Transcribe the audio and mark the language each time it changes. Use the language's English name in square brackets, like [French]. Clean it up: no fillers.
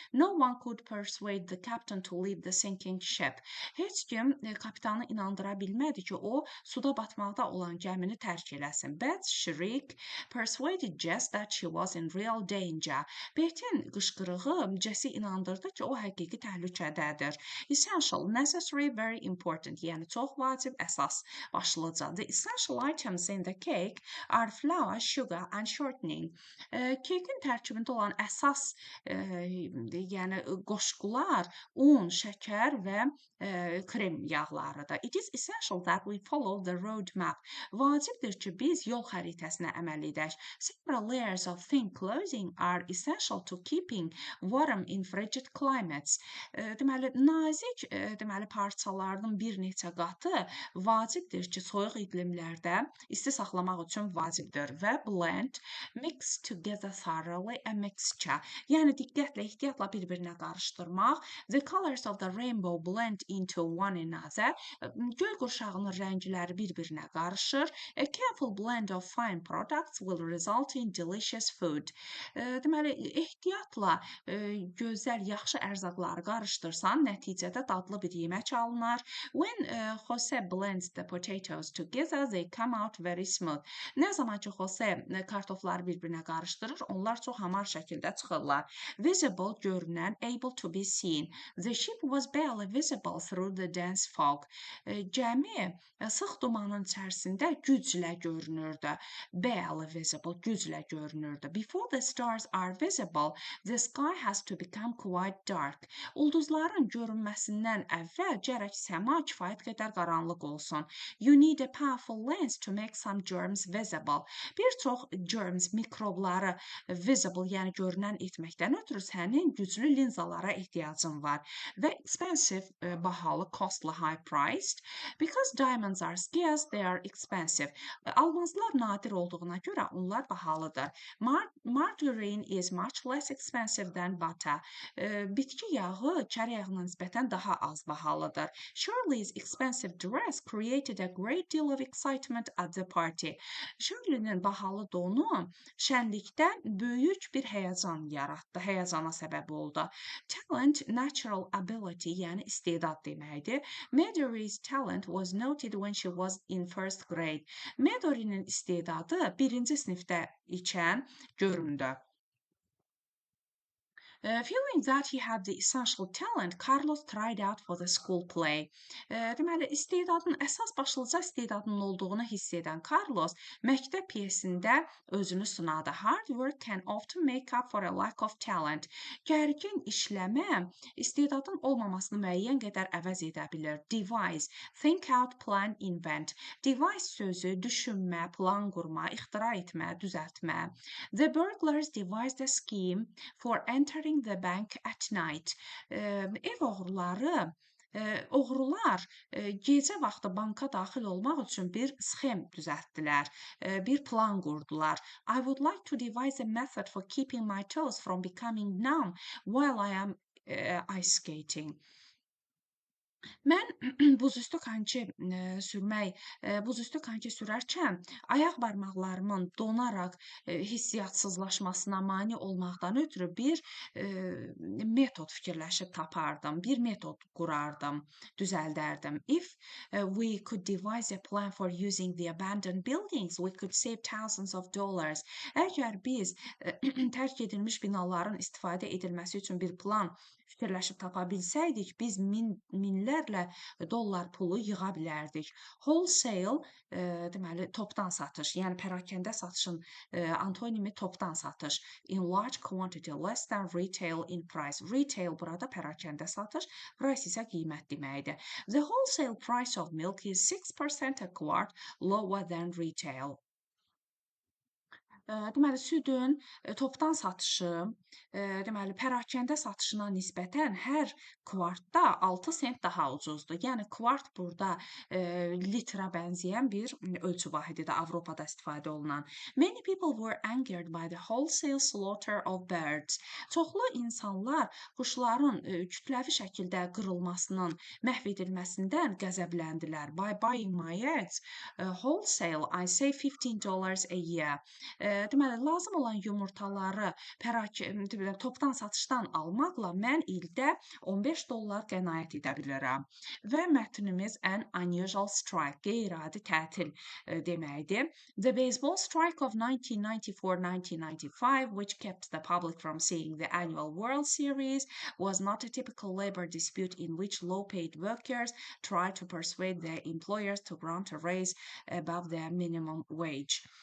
[English] No one could persuade the captain to leave the sinking ship. [Azerbaijani] Heç kim kapitanı inandıra bilmədi ki, o suda batmaqda olan gəmini tərk eləsin. [English] Beth shriek persuaded Jess that she was in real danger. [Azerbaijani] Beth'in qışqırığı Jess'i inandırdı ki, o həqiqi təhlükədədir. [English] Essential, necessary, very important, [Azerbaijani] yəni çox vacib, əsas, başlıca. [English] The essential items in the cake are flour, sugar and shortening. [Azerbaijani] Kekin tərkibində olan əsas, yəni qoşqular, un, şəkər və krem yağlarıdır. [English] It is essential that we follow the road map. [Azerbaijani] Vacibdir ki, biz yol xəritəsinə əməl edək. [English] Several layers of thin clothing are essential to keeping warm in frigid climates. [Azerbaijani] Deməli, nazik parçalarının bir neçə qatı vacibdir ki, soyuq iqlimlərdə isti saxlamaq üçün vacibdir. [English] Və blend, mix together thoroughly, a mixture. [Azerbaijani] Yəni diqqətlə, ehtiyatla bir-birinə qarışdırmaq. [English] The colors of the rainbow blend into one another. [Azerbaijani] Göy qurşağının rəngləri bir-birinə qarışır. [English] A careful blend of fine products will result in delicious food. [Azerbaijani] Deməli, ehtiyatla gözəl, yaxşı ərzaqları qarışdırsan, nəticədə dadlı bir yemək alınır. [English] When Jose blends the potatoes together, they come out very smooth. [Azerbaijani] Nə zaman ki, Jose kartof hərfləri bir-birinə qarışdırır, onlar çox hamar şəkildə çıxırlar. [English] Visible [Azerbaijani] görünən, [English] able to be seen. The ship was barely visible through the dense fog. [Azerbaijani] Gəmi sıx dumanın içərisində güclə görünürdü. [English] Barely visible, [Azerbaijani] güclə görünürdü. [English] Before the stars are visible, the sky has to become quite dark. [Azerbaijani] Ulduzların görünməsindən əvvəl gərək səma kifayət qədər qaranlıq olsun. [English] You need a powerful lens to make some germs visible. [Azerbaijani] Bir çox germs, mikrobları visible, yəni görünən etməkdən ötürü sənin güclü linzalara ehtiyacın var. [English] Və expensive, bahalı, costly, high priced. Because diamonds are scarce, they are expensive. [Azerbaijani] Almazlar nadir olduğuna görə onlar bahalıdır. [English] Margarine is much less expensive than butter. [Azerbaijani] Bitki yağı kər yağına nisbətən daha az bahalıdır. [English] Shirley's expensive dress created a great deal of excitement at the party. [Azerbaijani] Shirley'nin bahalı donu şənlikdə böyük bir həyəcan yaratdı, həyəcana səbəb oldu. [English] Talent, natural ability, [Azerbaijani] yəni istedad deməkdir. [English] Mary's talent was noted when she was in first grade. [Azerbaijani] Mary'nin istedadı birinci sinifdə ikən göründü. [English] Feeling that he had the essential talent, Carlos tried out for the school play. [Azerbaijani] Deməli, istedadın, əsas başlıca istedadının olduğunu hiss edən Carlos məktəb piyesində özünü sınadı. [English] Hard work can often make up for a lack of talent. [Azerbaijani] Gərgin işləmə istedadın olmamasını müəyyən qədər əvəz edə bilər. [English] Devise, think out, plan, invent. [Azerbaijani] Devise sözü düşünmə, plan qurma, ixtira etmə, düzəltmə. [English] The burglars devised a scheme for entering the bank at night. [Azerbaijani] Ev oğruları oğrular gecə vaxtı banka daxil olmaq üçün bir sxem düzəltdilər, bir plan qurdular. [English] I would like to devise a method for keeping my toes from becoming numb while I am ice skating. [Azerbaijani] Mən buzüstü konki sürərkən ayaq barmaqlarımın donaraq hissiyatsızlaşmasına mane olmaqdan ötürü bir metod fikirləşib tapardım, bir metod qurardım, düzəldərdim. [English] If we could devise a plan for using the abandoned buildings, we could save thousands of dollars. [Azerbaijani] Əgər biz tərk edilmiş binaların istifadə edilməsi üçün bir plan fikirləşib tapa bilsəydik, biz minlərlə dollar pulu yığa bilərdik. Wholesale, deməli, topdan satış, yəni pərakəndə satışın antonimi topdan satış. [English] In large quantity, less than retail in price. [Azerbaijani] Retail burada pərakəndə satış, price isə qiymət deməkdir. [English] The wholesale price of milk is 6% a quart lower than retail. [Azerbaijani] Deməli, südün topdan satışı, deməli, pərakəndə satışına nisbətən hər kvartda 6 sent daha ucuzdur. Yəni, kvart burada litrə bənzəyən bir ölçü vahididir, Avropada istifadə olunan. [English] Many people were angered by the wholesale slaughter of birds. [Azerbaijani] Çoxlu insanlar quşların kütləvi şəkildə qırılmasının, məhv edilməsindən qəzəbləndilər. [English] By buying my eggs wholesale, I save $15 a year. [Azerbaijani] Deməli, lazım olan yumurtaları topdan satışdan almaqla mən ildə $15 qənaət edə bilərəm. Və mətnimiz [English] an unusual strike, [Azerbaijani] qeyri-adi tətil deməkdir. [English] The baseball strike of 1994-1995, which kept the public from seeing the annual World Series, was not a typical labor dispute in which low-paid workers tried to persuade their employers to grant a raise above their minimum wage.